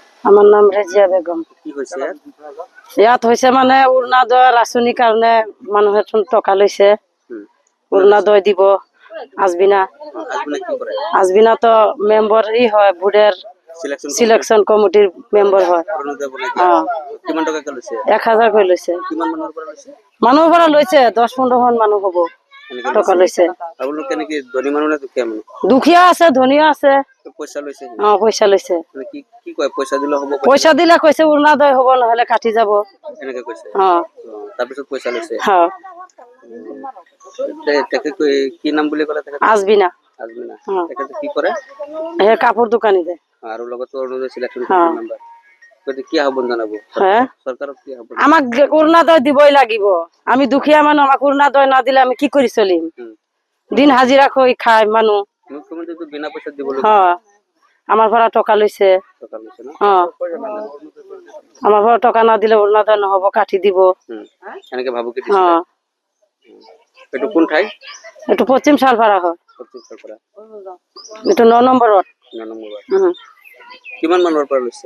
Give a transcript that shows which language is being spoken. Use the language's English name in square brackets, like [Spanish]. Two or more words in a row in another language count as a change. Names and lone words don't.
[Bangla] আমার নাম রেজিয়া বেগম। কি হয়েছে? [Assamese] ইয়াত হয়েছে মানে অৰুণোদয় আঁচনিৰ কাৰণে মানুহে টকা লৈছে, অৰুণোদয় দিব। [Bangla] আজবিনা আজবিনা তো মেম্বার হয়, বোর্ডের [English] selection committee member [Bangla] হয়। [Assamese] 1000 করে লৈছে। মানুহ পৰা লৈছে 10-15 জন মানুহ হব, টকা লৈছে। দুখীয়া আছে, ধনীও আছে। পইচা লৈছে। পইচা দিলে কৈছে অৰুণোদয় হব, নহলে কাটি যাব। কি নাম বুলি ক'লে? আজবিনা। কি কৰে? কাপোৰ দোকানী দে। আৰু লগতে অৰুণোদয় [English] selection committee member. [Assamese] কি আহ্বান জনাব চৰকাৰক? কি আহ্বান? আমাক অৰুণোদয় দিবই লাগিব। আমি দুখীয়া মানুহ, আমাক অৰুণোদয় না দিলে আমি কি কৰি চলিম? দিন হাজিৰা কৰি খাই মানুহ। মুখ্যমন্ত্রী তো বিনা পয়সা দিব। আমার পৰা টকা লৈছে। আমার পৰা টকা না দিলে অৰুণোদয় নহব, কাটি দিব। এনেকে ভাবুকি দিছে। এটো কোন ঠাই? এটো পশ্চিম শালপাৰা হয়। এটো 9 নম্বৰ ৱাৰ্ড। কিমান মানুহৰ পৰা লৈছে?